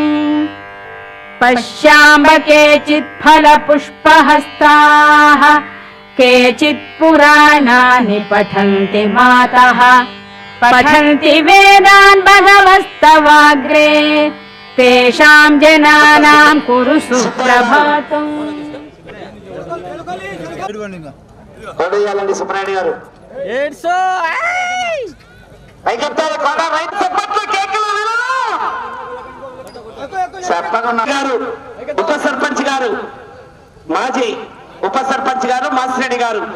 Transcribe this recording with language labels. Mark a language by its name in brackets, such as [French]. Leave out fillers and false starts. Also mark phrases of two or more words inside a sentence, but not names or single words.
[Sanskrit] पश्याम्ब केचित् फलपुष्पहस्ताः केचित् पुराणानि पठन्ति मातः पठन्ति वेदान् भगवस्तवाग्रे तेषां जनानां कुरु सुप्रभातम् [Telugu] సుబ్రహ్మణ్య గారు ఉప సర్పంచ్ గారు మాజీ ఉప సర్పంచ్ గారు మాసిరెడ్డి గారు